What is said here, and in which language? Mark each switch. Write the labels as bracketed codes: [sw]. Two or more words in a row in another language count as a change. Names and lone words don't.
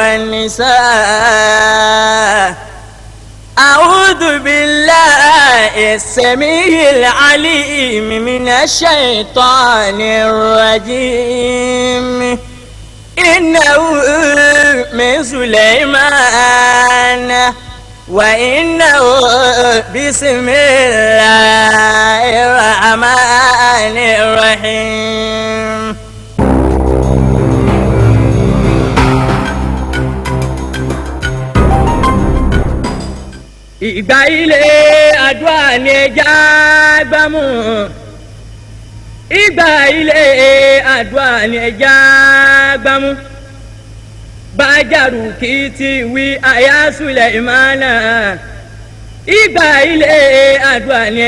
[ar] والنساء أعوذ بالله السميع العليم من الشيطان الرجيم إنه من سليمان وإنه بسم الله الرحمن الرحيم. [yo] ìgbà ilé àdúrà ni ẹja gbámú ìgbà ilé àdúrà ni ẹja gbámú bájàrú kì í ti wí àyà Sùlẹ̀mánà ìgbà ilé àdúrà ni